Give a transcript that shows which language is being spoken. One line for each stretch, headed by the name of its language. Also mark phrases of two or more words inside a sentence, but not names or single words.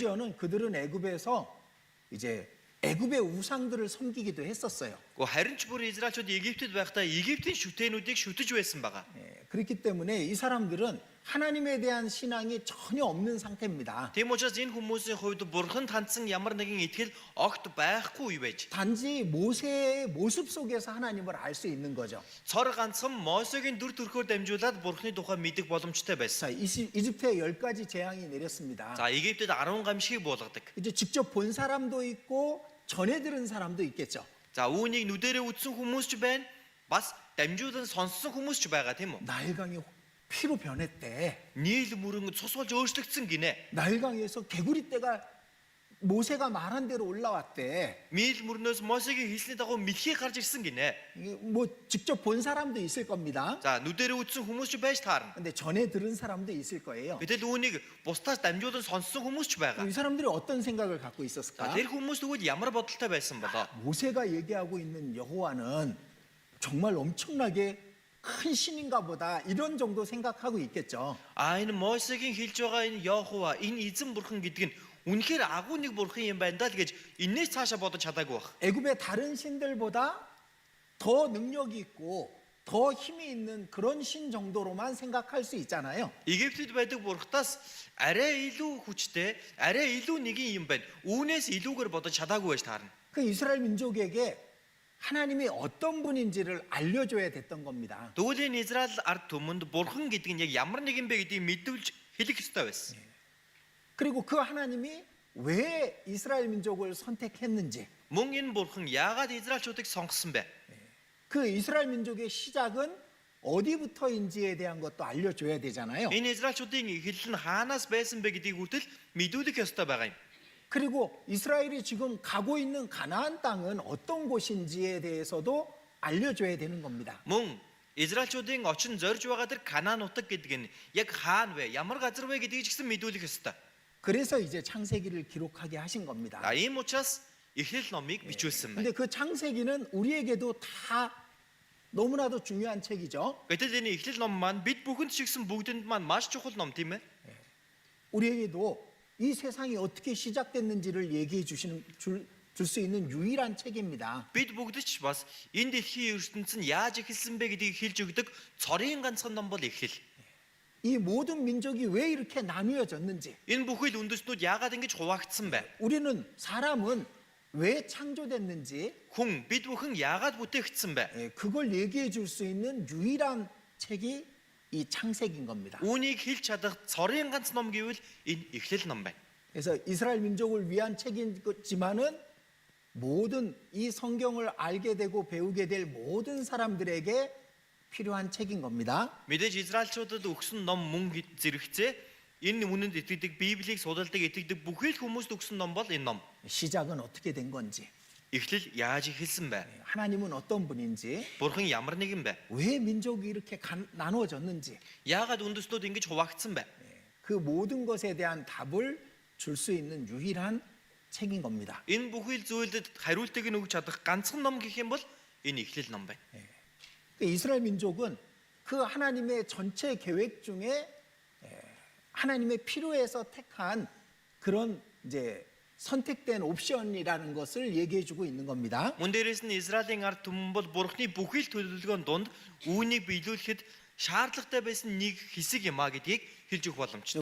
Korean: 심지어는 그들은 애굽에서 이제 애굽의 우상들을 섬기기도 했었어요.
Mongolian: Гэхдээ харин ч бүр Израильчууд Египтэд байхдаа Египтийн шүтээнүүдийг шүтэж байсан байгаа.
Korean: 그렇기 때문에 이 사람들은 하나님에 대한 신앙이 전혀 없는 상태입니다.
Mongolian: Тийм учраас энэ хүмүүсийн хувьд Бурханд хандсан ямар нэгэн итгэл огт байхгүй юу байж.
Korean: 단지 모세의 모습 속에서 하나님을 알 수 있는 거죠.
Mongolian: Цор ганцхан Мосегийн дүр төрхөөр дамжуулаад Бурхны тухай мэдэх боломжтой байсан.
Korean: 자, 이집트에 10가지 재앙이 내렸습니다.
Mongolian: За Египтэд 10 гамшиг буулгадаг.
Korean: 이제 직접 본 사람도 있고 전해 들은 사람도 있겠죠.
Mongolian: За үүнийг нүдэрээ үзсэн хүмүүс ч байна. Бас дамжуулан сонссон хүмүүс ч байгаа тийм үү?
Korean: 나일강이 피로 변했대.
Mongolian: Нийл мөрөн цус болж өөрчлөгдсөн гинэ.
Korean: 나일강에서 개구리 떼가 모세가 말한 대로 올라왔대.
Mongolian: Нийл мөрнөөс Мосегийн хэлсний дагуу мэлхий гарч ирсэн гинэ.
Korean: 이게 뭐 직접 본 사람도 있을 겁니다.
Mongolian: За нүдэрээ үзсэн хүмүүс ч байж таарна.
Korean: 근데 전해 들은 사람도 있을 거예요.
Mongolian: Гэтэл үүнийг бусдаас дамжуулан сонссон хүмүүс ч байгаа.
Korean: 이 사람들이 어떤 생각을 갖고
Mongolian: За
Korean: 있었을까?
Mongolian: тэр хүмүүс тэгвэл ямар бодолтой байсан болоо?
Korean: 모세가 얘기하고 있는 여호와는 정말 엄청나게 큰 신인가 보다 이런 정도 생각하고 있겠죠.
Mongolian: А энэ Мосегийн хэлж байгаа энэ Йохова, энэ эзэн бурхан гэдэг нь үнэхээр агуу нэг бурхан юм байна даа л гэж энээс цаашаа бодож чадаагүй байх.
Korean: 애굽의 다른 신들보다 더 능력이 있고 더 힘이 있는 그런 신 정도로만 생각할 수 있잖아요.
Mongolian: Египтэд байдаг бурхтаас арай илүү хүчтэй, арай илүү нэгэн юм байна. Үүнээс илүүгээр бодож чадаагүй байж таарна.
Korean: 그 이스라엘 민족에게 하나님이 어떤 분인지를 알려줘야 됐던 겁니다.
Mongolian: Тэгвэл энэ Израиль ард түмэнд бурхан гэдэг нь яг ямар нэгэн бэ гэдгийг мэдүүлж хэлэх ёстой байсан.
Korean: 그리고 그 하나님이 왜 이스라엘 민족을 선택했는지,
Mongolian: Мөн энэ бурхан яагаад Израильчуудыг сонгосон бэ?
Korean: 그 이스라엘 민족의 시작은 어디부터인지에 대한 것도 알려줘야 되잖아요.
Mongolian: Энэ Израильчуудын эхлэл нь хаанаас байсан бэ гэдгийг хүртэл мэдүүлэх ёстой байгаа юм.
Korean: 그리고 이스라엘이 지금 가고 있는 가나안 땅은 어떤 곳인지에 대해서도 알려줘야 되는 겁니다.
Mongolian: Мөн Израильчуудын очин зорж байгаа тэр Канаан нутаг гэдэг нь яг хаана вэ? Ямар газар вэ гэдгийг ч гэсэн мэдүүлэх ёстой.
Korean: 그래서 이제 창세기를 기록하게 하신 겁니다.
Mongolian: За ийм учраас Эхлэл номыг бичүүлсэн байна.
Korean: 근데 그 창세기는 우리에게도 다 너무나도 중요한 책이죠.
Mongolian: Гэтэл энэ Эхлэл ном маань бид бүхэнд шигсэн бүгдэнд маань маш чухал ном тийм ээ.
Korean: 우리에게도 이 세상이 어떻게 시작됐는지를 얘기해 줄 수 있는 유일한 책입니다.
Mongolian: Бид бүгд ч бас энэ дэлхийн ертөнцийн яаж эхэлсэн бэ гэдгийг хэлж өгдөг цорын ганцхан ном бол Эхлэл.
Korean: 이 모든 민족이 왜 이렇게 나뉘어졌는지,
Mongolian: Энэ бүхэл үндэстнүүд яагаад ингэж хуваагдсан бэ?
Korean: 우리는 사람은 왜 창조됐는지
Mongolian: Хүн бид бүхэн яагаад бүтээгдсэн бэ?
Korean: 그걸 얘기해 줄 수 있는 유일한 책이 이 창세기인 겁니다.
Mongolian: Үүнийг хэлж чадах цорын ганц ном гэвэл энэ Эхлэл ном байна.
Korean: 그래서 이스라엘 민족을 위한 책이지만은 모든 이 성경을 알게 되고 배우게 될 모든 사람들에게 필요한 책인 겁니다.
Mongolian: Мэдээж Израильчуудад өгсөн ном мөн зэрэгцээ энэ үнэнд итгэдэг Библийг судалдаг итгэдэг бүхэл хүмүүст өгсөн ном бол энэ ном.
Korean: 시작은 어떻게 된 건지,
Mongolian: Эхлэл яаж эхэлсэн бэ?
Korean: 하나님은 어떤 분인지,
Mongolian: Бурхан ямар нэгэн бэ?
Korean: 왜 민족이 이렇게 나누어졌는지,
Mongolian: Яагаад үндэстнүүд ингэж хуваагдсан бэ?
Korean: 그 모든 것에 대한 답을 줄 수 있는 유일한 책인 겁니다.
Mongolian: Энэ бүхэл зүйлдэд хариултыг нь өгч чадах ганцхан ном гэх юм бол энэ Эхлэл ном байна.
Korean: 이스라엘 민족은 그 하나님의 전체 계획 중에 하나님의 필요해서 택한 그런 이제 선택된 옵션이라는 것을 얘기해 주고 있는 겁니다.
Mongolian: Мөн дээрээс нь Израилийн ард түмэн бол Бурхны бүхэл төлөвлөгөөнд дунд үүнийг биелүүлэхэд шаардлагатай байсан нэг хэсэг юм а гэдгийг хэлж өгөх боломжтой.